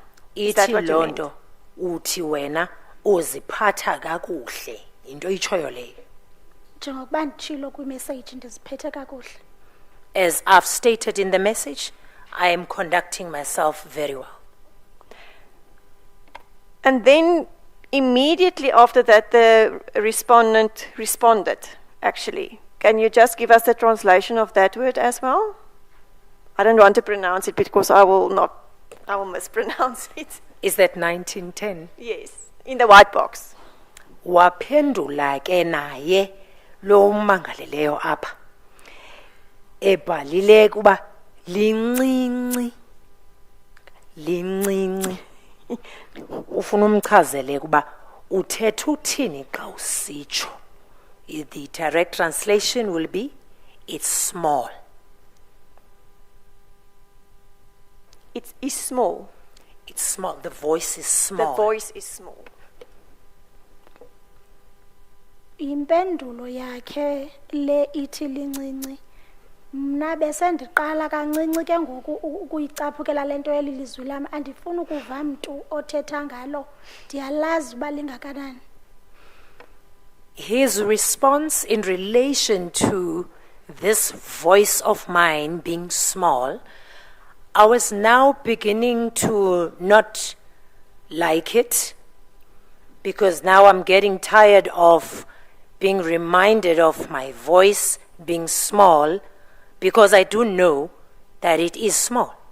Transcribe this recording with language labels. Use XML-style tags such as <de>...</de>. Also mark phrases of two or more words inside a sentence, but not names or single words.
<en>Is that</en> <xh>Ithi</xh> <en>what you meant? londo</en> <xh>uthi wena uziphatha kakuhle into ichoyo leyo. Njengokuba nditshilo kwi-message ndiziphethe kakuhle.</xh> <en>As I've stated in the message, I am conducting myself very well. And then immediately after that, the respondent responded, actually. Can you just give us the translation of that word as well? I don't want to pronounce it because I will mispronounce it. Is that 1910? Yes, in the white box.</en> <xh>Waphendula ke naye lo umangaleleyo apha. Ebhalile kuba lincinci. Ufuna umchazele kuba uthetha uthini xa usitsho.</xh> <en>The direct translation will be it's small. It is small. It's small. The voice is small. The voice is small.</en> <xh>Impendulo yakhe le ithi lincinci. Mna besendiqala kancinci ke ngoku ukuyicaphukela lento yelilizwi lam andifuni ukuva mntu othetha ngalo ndiyalazi uba lingakanani.</xh> <en>His response in relation to this voice of mine being small, I was now beginning to not like it, because now I'm getting tired of being reminded of my voice being small, because I do know that it is small.</en>